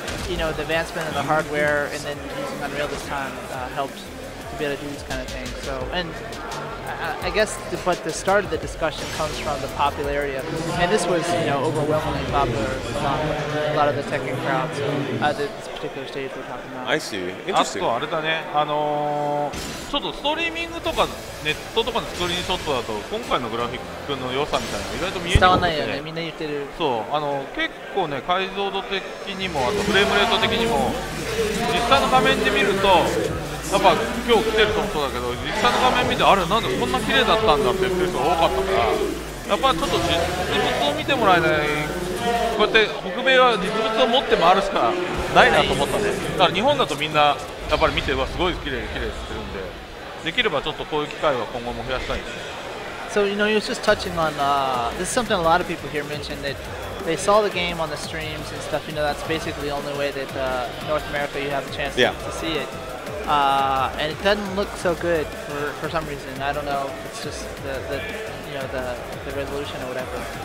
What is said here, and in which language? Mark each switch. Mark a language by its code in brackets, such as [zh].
[en] You know, the advancement of the hardware and then using Unreal this time helped to be able to do these kind of things. So, and I guess, but the start of the discussion comes from the popularity of, and this was, you know, overwhelmingly popular among a lot of the Tekken crowds. This particular stage we're talking about. I see. あ Interesting. [ja] とあれだね、ちょっとストリーミングとかネットとかのスクリーンショットだと今回のグラフィックの良さみたいなの意外と見えにくくて、伝わんないよね。みんな言ってる。そう結構ね解像度的にもあとフレームレート的にも実際の画面で見るとやっぱ今日来てる人もそうだけど実際の画面見てあれなんでこんな綺麗だったんだって言ってる人が多かったからやっぱちょっと実物を見てもらえないこうやって北米は実物を持って回るしかないなと思ったねだから日本だとみんなやっぱり見てはすごい綺麗って言ってるんでできればちょっとこういう機会は今後も増やしたいんですね。 [en] So, you know, he was just touching on, this is something a lot of people here mentioned, that they saw the game on the streams and stuff. You know, that's basically the only way that North America you have a chance to see it. And it doesn't look so good for some reason. I don't know if it's just the resolution or whatever.